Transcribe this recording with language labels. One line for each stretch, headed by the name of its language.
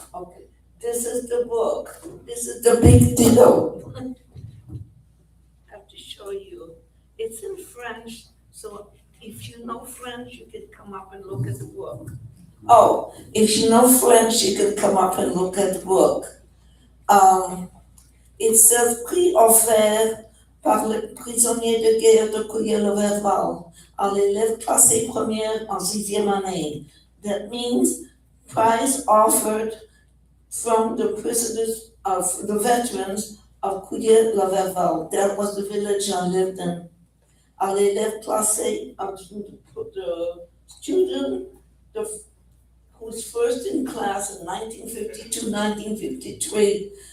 English: Okay, this is the book. This is the big deal. I have to show you. It's in French, so if you know French, you can come up and look at the book. Oh, if you know French, you can come up and look at the book. It says
French: prix offert par le prisonnier de guerre de Couillé-le-Verval à l'élève classée première en 6e année.
English: That means prize offered from the prisoners of the veterans of Couillé-le-Verval. That was the village I lived in.
French: À l'élève classée
English: of the student who was first in class in 1952, 1953.